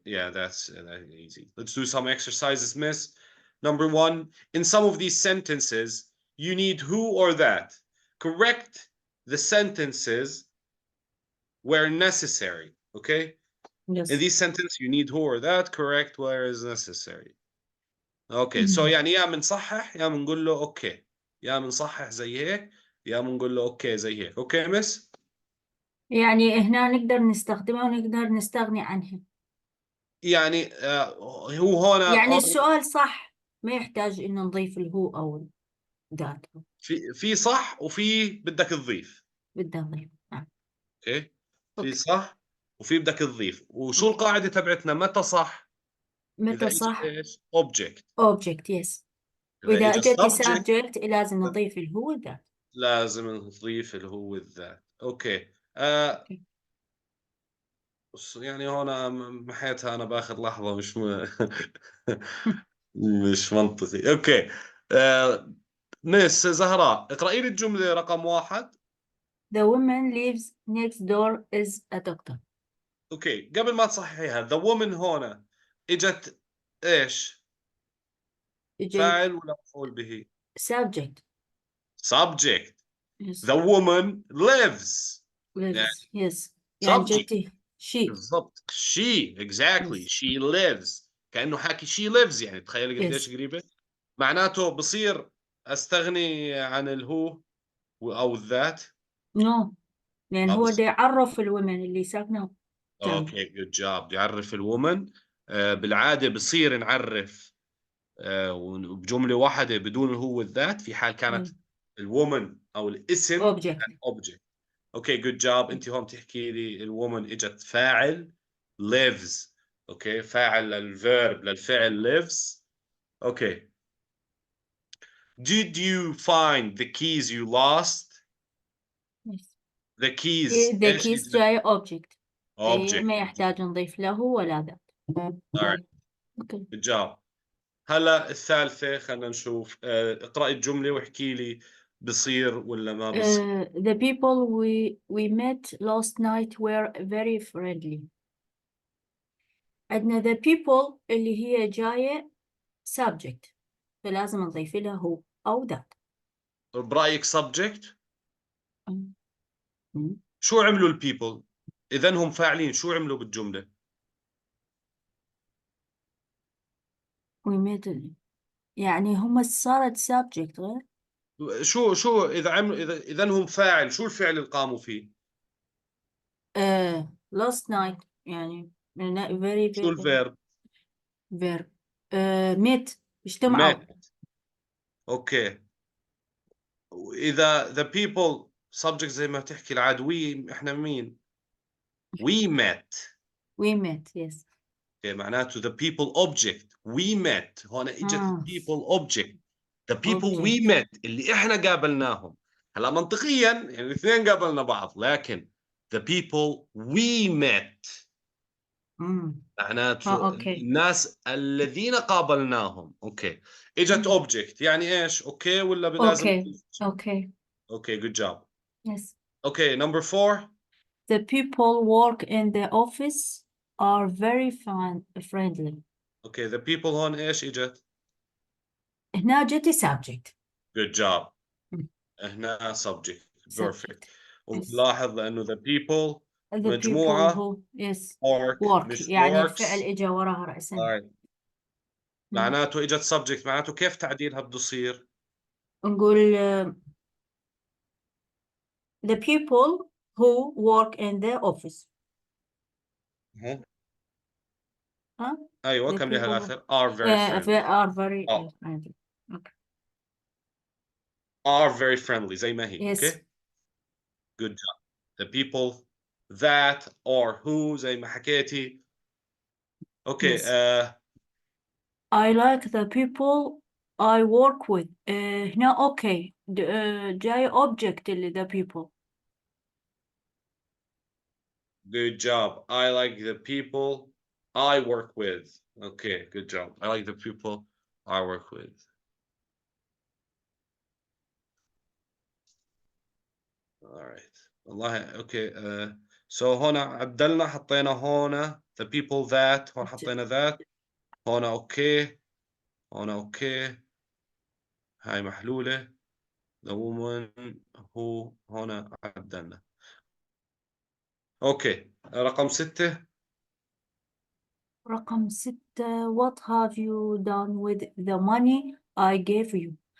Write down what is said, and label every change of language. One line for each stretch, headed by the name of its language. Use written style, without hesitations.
English: Yeah, that's easy. Let's do some exercises, miss. Number 1, in some of these sentences, you need who or that. Correct the sentences where necessary. Okay. Yes. In these sentences, you need who or that. Correct where is necessary.
Arabic: اوكي سو يعني يا بنصحح يا بنقول له اوكي، يا بنصحح زي هيك يا بنقول له اوكي زي هيك. اوكي مس؟ يعني هنا نقدر نستخدمها ونقدر نستغني عنها. يعني هو هون يعني السؤال صح، ما يحتاج إنه نضيف الهو أو ذات. في صح وفي بدك تضيف. بدنا نضيف. اوكي. في أوكي. صح وفي بدك تضيف. وشو القاعدة تبعتنا متى صح؟ متى إذا صح؟ اجى ايش؟ object.
English: object yes.
Arabic: إذا وإذا اجى أجت
English: subject
Arabic: subject لازم نضيف الهو ذات. لازم نضيف الهو الذات. اوكي. أوكي. يعني هون محيتها انا باخذ لحظة مش مش منطقي. اوكي. مس زهراء اقرأي لي الجملة رقم 1.
English: The woman lives next door is a doctor.
Arabic: اوكي قبل ما تصححيها
English: the woman
Arabic: هون اجت ايش؟ إجت فاعل ولا مفعول به؟
English: subject. subject. Yes. The woman lives.
Arabic: يعني
English: lives yes.
Arabic: يعني
English: subject. جت she.
Arabic: بالضبط.
English: she exactly. yes. she lives.
Arabic: كأنه حاكي
English: she lives.
Arabic: يعني تخيلي قديش
English: yes.
Arabic: قريبة. معناته بصير استغني عن الهو او الذات. no يعني هو بصير. ده يعرف الومن اللي ساكنة جنبه. اوكي
English: Good job.
Arabic: يعرف الومن. بالعاده بصير نعرف وبجملة واحدة بدون هو الذات في حال كانت الومن أو الاسم
English: object. object.
Arabic: اوكي
English: good job.
Arabic: انت هون بتحكي لي الومن اجت فاعل lives. اوكي فاعل للفعل lives.
English: Okay did you find the keys you lost? Yes. the keys the
Arabic: ايش
English: keys
Arabic: جاي
English: object. object.
Arabic: ما يحتاج نضيف له ولا ذات.
English: alright Okay. good job.
Arabic: هلا الثالثة خلينا نشوف. اقرأي الجملة واحكي لي بصير ولا ما بصير.
English: The people we met last night were very friendly.
Arabic: عندنا
English: the people
Arabic: اللي هي جاية subject، فلازم نضيف لها هو أو that. برأيك subject؟ Mm. شو عملوا البيبل؟ إذا هم فاعلين شو عملوا بالجملة؟
English: we met
Arabic: يعني هم صارت subject غير. شو إذا عملوا إذا هم فاعل شو الفعل اللي قاموا فيه؟
English: last night
Arabic: يعني
English: very
Arabic: شو الفيرب؟
English: verb. met
Arabic: اجتمعوا.
English: met.
Arabic: اوكي إذا
English: the people
Arabic: subject زي ما تحكي العاد we إحنا مين؟
English: we met. we met yes.
Arabic: اوكي معناته
English: the people object we met.
Arabic: هون اجت
English: people object the people object. we met
Arabic: اللي إحنا قابلناهم. هلا منطقيا يعني الاثنين قابلنا بعض لكن
English: the people we met
Arabic: معناته أوكي. الناس الذين قابلناهم. اوكي اجت اوبجكت يعني ايش؟ اوكي ولا لازم اوكي
English: Okay good job. yes. Okay number 4 the people work in the office are very friendly.
Arabic: اوكي
English: the people
Arabic: هون ايش اجت؟ هنا جت subject.
English: good job. هنا subject perfect. yes.
Arabic: ونلاحظ لانه the people
English: the
Arabic: مجموعة
English: people who yes work
Arabic: مش يعني
English: works.
Arabic: الفعل اجى وراها رأسا. معناته اجت subject معناته كيف تعديلها بده يصير؟ نقول
English: the people who work in the office.
Arabic: ها ايوه
English: the
Arabic: كمليها
English: people
Arabic: الاخر
English: are very friendly. are very friendly. Okay. are very friendly
Arabic: زي ما هي.
English: yes. Okay good job. the people that or who
Arabic: زي ما حكيتي. اوكي
English: yes. I like the people I work with.
Arabic: هنا اوكي جاي object اللي
English: the people. good job. I like the people I work with. Okay good job. I like the people I work with. all right
Arabic: والله اوكي so هنا عدلنا حطينا هنا
English: the people that
Arabic: هون حطينا that هنا اوكي هنا اوكي هاي محلولة
English: the woman who
Arabic: هنا عدلنا. اوكي رقم 6 رقم 6
English: what have you done with the money I gave you.